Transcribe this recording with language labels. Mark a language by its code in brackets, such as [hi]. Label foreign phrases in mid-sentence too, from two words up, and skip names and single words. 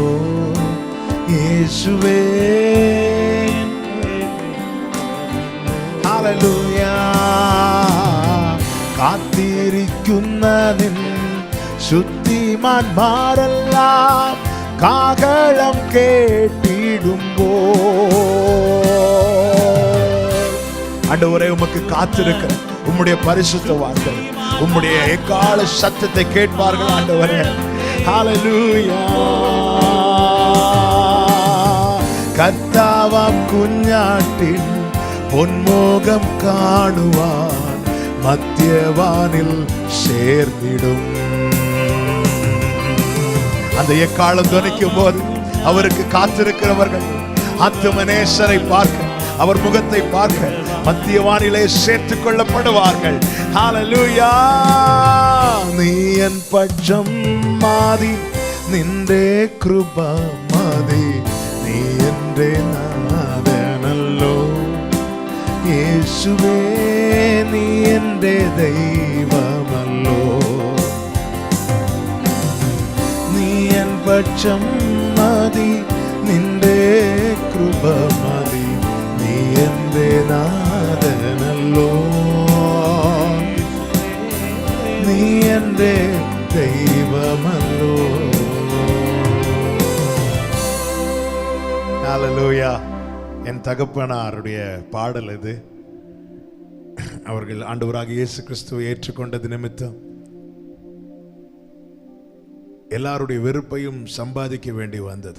[ml] യേശുവേ. ഹല്ലേലൂയ. കാത്തിരിക്കുന്ന നിൻ ശുദ്ധിമാന്മാരെല്ലാം കാഹളം கேட்டிடும்போது. [ta] ஆண்டவரே உமக்கு காத்திருக்க உம்முடைய பரிசுத்த வார்த்தை, உம்முடைய எக்கால சத்தத்தை கேட்பார்கள் ஆண்டவரே. [ml] ഹല്ലേലൂയ. കർത്താവാം കുഞ്ഞാട്ടിൻ പൊന്മുഖം കാണുവാൻ മധ്യവാനിൽ சேர்ந்திடும். [ta] அந்த எக்காலம் துணிக்கும் போது அவருக்கு காத்திருக்கிறவர்கள் ஆத்துமநேசரை பார்க்க, அவர் முகத்தை பார்க்க மத்தியவானிலே சேர்த்துக் கொள்ளப்படுவார்கள். ஹல்லேலூயா. [ml] നീ എൻ പക്ഷം മതി, നിന്റെ കൃപ മതി, നീ എൻ്റെ നാഥനല്ലോ. യേശുവേ നീ എൻ്റെ ദൈവമല്ലോ. നീ എൻ പക്ഷം മതി, നിന്റെ കൃപ മതി, നീ എൻ്റെ നാഥനല്ലോ. നീ എൻ്റെ ദൈവമല്ലോ. [ta] ஹல்லேலூயா. என் தகப்பனாருடைய பாடல் இது. அவர்கள் ஆண்டவராக இயேசு கிறிஸ்துவை ஏற்றுக்கொண்டது நிமித்தம் எல்லாருடைய வெறுப்பையும் சம்பாதிக்க வேண்டி வந்தது.